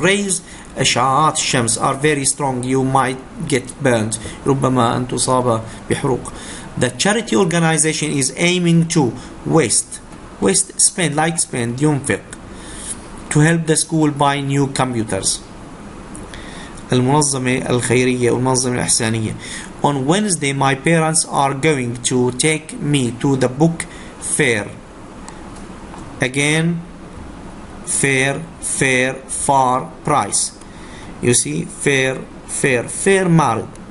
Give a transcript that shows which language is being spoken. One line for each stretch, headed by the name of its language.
English: Rays,
Arabic: أشعاعات الشمس,
English: are very strong. You might get burnt.
Arabic: ربما أن تصاب بحروق.
English: The charity organization is aiming to waste, spend, ينفق, to help the school buy new computers.
Arabic: المنظمة الخيرية والمنظمة الإحسانية.
English: On Wednesday my parents are going to take me to the book fair. Again, fair, far, price. You see, fair معرض.